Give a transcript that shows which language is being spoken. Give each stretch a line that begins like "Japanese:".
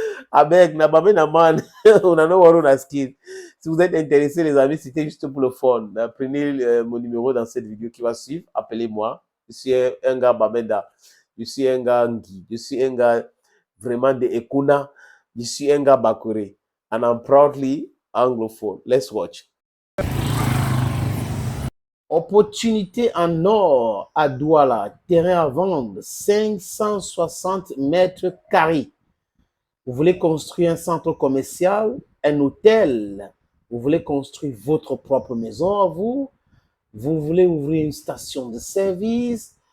French: Avec Nabame Naman, on en a on a skin. Si vous êtes intéressés, les amis, c'était juste pour le fun. Prenez mon numéro dans cette vidéo qui va suivre. Appelez-moi. Je suis un gars Babenda. Je suis un gars Ngui. Je suis un gars vraiment de Ekuna. Je suis un gars Bakure.
English: And I'm proudly anglophone. Let's watch.
French: Opportunité en or à Douala. Terrain à vendre. 560 mètres carrés. Vous voulez construire un centre commercial, un hôtel. Vous voulez construire votre propre maison à vous. Vous voulez ouvrir une station de service.